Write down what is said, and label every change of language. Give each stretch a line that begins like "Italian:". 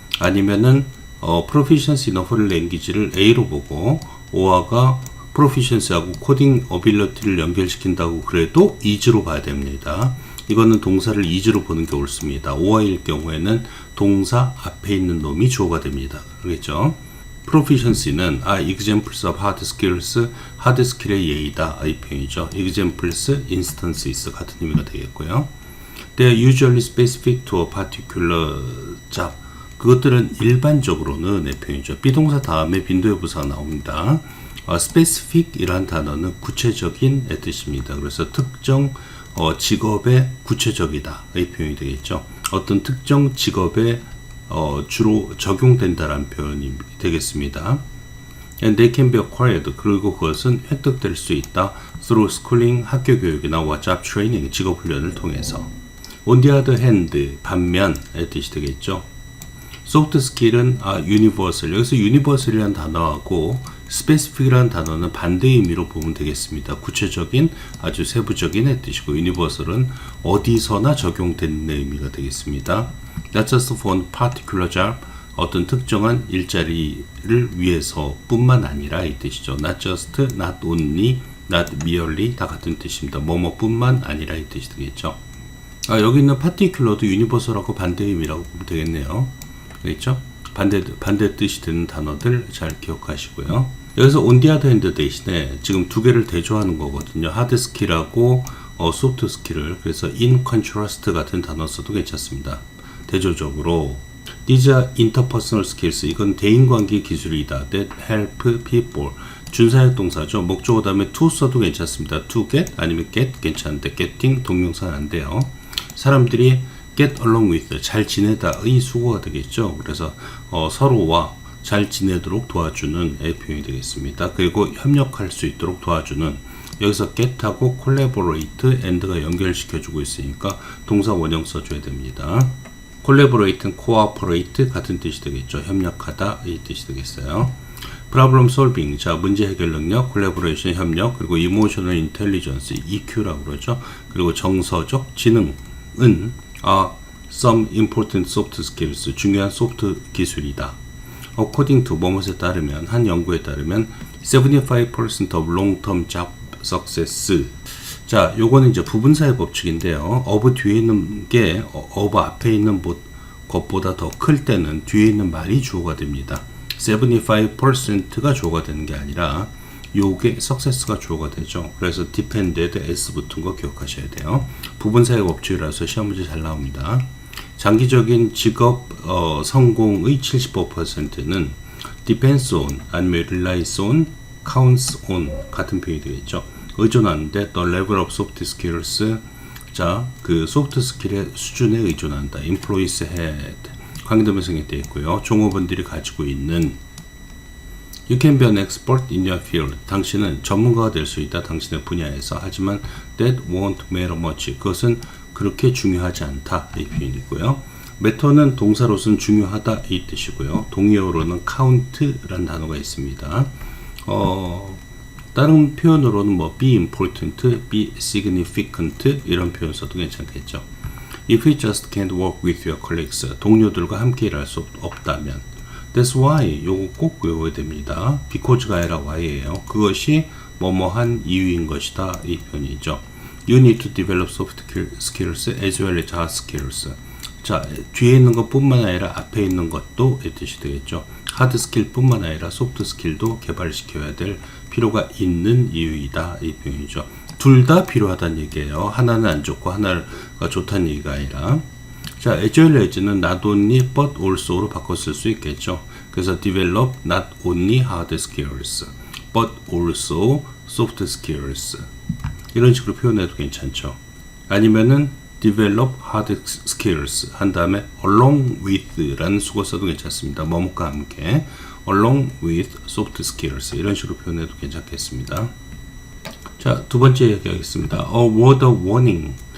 Korean: 아니면은
English: proficiency in a foreign language
Korean: 를 A로 보고 or가 proficiency하고 coding ability를 연결시킨다고 그래도 is로 봐야 됩니다. 이거는 동사를 is로 보는 게 옳습니다. or일 경우에는 동사 앞에 있는 놈이 주어가 됩니다. 그렇겠죠? proficiency는
English: examples of hard skills,
Korean: hard skill의 예이다 이 표현이죠. examples, instances 같은 의미가 되겠고요.
English: They are usually specific to a particular job.
Korean: 그것들은 일반적으로는 의 표현이죠. 비동사 다음에 빈도의 부사가 나옵니다. specific 이란 단어는 구체적인 의 뜻입니다. 그래서 특정 직업에 구체적이다 이 표현이 되겠죠. 어떤 특정 직업에 주로 적용된다라는 표현이 되겠습니다.
English: And they can be acquired.
Korean: 그리고 그것은 획득될 수 있다.
English: Through schooling,
Korean: 학교 교육이나 job training, 직업 훈련을 통해서.
English: On the other hand,
Korean: 반면의 뜻이 되겠죠. soft skill은 universal. 여기서 universal이라는 단어하고 specific이라는 단어는 반대 의미로 보면 되겠습니다. 구체적인, 아주 세부적인 뜻이고 universal은 어디서나 적용되는 의미가 되겠습니다.
English: Not just for one particular job.
Korean: 어떤 특정한 일자리를 위해서 뿐만 아니라 이 뜻이죠. Not just, not only, not merely 다 같은 뜻입니다. 뭐뭐뿐만 아니라 이 뜻이 되겠죠. 여기 있는 particular도 universal하고 반대 의미라고 보면 되겠네요. 그렇죠? 반대 뜻이 되는 단어들 잘 기억하시고요. 여기서 on the other hand 대신에 지금 두 개를 대조하는 거거든요. hard skill하고 soft skill을. 그래서 in contrast 같은 단어 써도 괜찮습니다.
English: 대조적으로 these are interpersonal skills.
Korean: 이건 대인관계 기술이다.
English: that help people.
Korean: 준사역 동사죠. 목적어 다음에 to 써도 괜찮습니다. to get 아니면 get 괜찮은데 getting 동명사는 안 돼요. 사람들이 get along with 잘 지내다의 수고가 되겠죠. 그래서 서로와 잘 지내도록 도와주는 표현이 되겠습니다. 그리고 협력할 수 있도록 도와주는. 여기서 get하고 collaborate, and가 연결시켜주고 있으니까 동사 원형 써줘야 됩니다. collaborate는 cooperate 같은 뜻이 되겠죠. 협력하다 이 뜻이 되겠어요. problem solving, 자 문제 해결 능력, collaboration 협력, 그리고 emotional intelligence EQ라고 그러죠. 그리고 정서적 지능은
English: some important soft skills,
Korean: 중요한 소프트 기술이다.
English: According to
Korean: 뭐뭐에 따르면, 한 연구에 따르면
English: 75% of long-term job success.
Korean: 자, 요거는 이제 부분사의 법칙인데요. of 뒤에 있는 게 of 앞에 있는 것보다 더 클 때는 뒤에 있는 말이 주어가 됩니다. 75%가 주어가 되는 게 아니라 요게 success가 주어가 되죠. 그래서 depended s 붙은 거 기억하셔야 돼요. 부분사역 법칙이라서 시험 문제 잘 나옵니다. 장기적인 직업 성공의 75%는 depends on 아니면 relies on, counts on 같은 표현이 되겠죠. 의존하는데
English: the level of soft skills
Korean: 자, 그 소프트 스킬의 수준에 의존한다.
English: employees had
Korean: 관계대명사에 되어 있고요. 종업원들이 가지고 있는
English: You can be an expert in your field.
Korean: 당신은 전문가가 될 수 있다. 당신의 분야에서.
English: 하지만 that won't matter much.
Korean: 그것은 그렇게 중요하지 않다. 이 표현이고요. matter는 동사로서는 중요하다. 이 뜻이고요. 동의어로는 count라는 단어가 있습니다. 다른 표현으로는 뭐 be important, be significant 이런 표현 써도 괜찮겠죠.
English: If you just can't work with your colleagues,
Korean: 동료들과 함께 일할 수 없다면
English: That's why
Korean: 요거 꼭 외워야 됩니다. Because가 아니라 why예요. 그것이 뭐뭐한 이유인 것이다. 이 표현이죠.
English: You need to develop soft skills as well as hard skills.
Korean: 자, 뒤에 있는 것뿐만 아니라 앞에 있는 것도 이 뜻이 되겠죠. 하드 스킬뿐만 아니라 소프트 스킬도 개발시켜야 될 필요가 있는 이유이다. 이 표현이죠. 둘 다 필요하다는 얘기예요. 하나는 안 좋고 하나가 좋다는 얘기가 아니라. 자, as well as는 not only but also로 바꿔 쓸 수 있겠죠.
English: 그래서 develop not only hard skills but also soft skills
Korean: 이런 식으로 표현해도 괜찮죠. 아니면은 develop hard skills 한 다음에 along with 라는 수거 써도 괜찮습니다. 뭐뭐과 함께
English: along with soft skills
Korean: 이런 식으로 표현해도 괜찮겠습니다. 자, 두 번째 얘기하겠습니다.
English: A word of warning.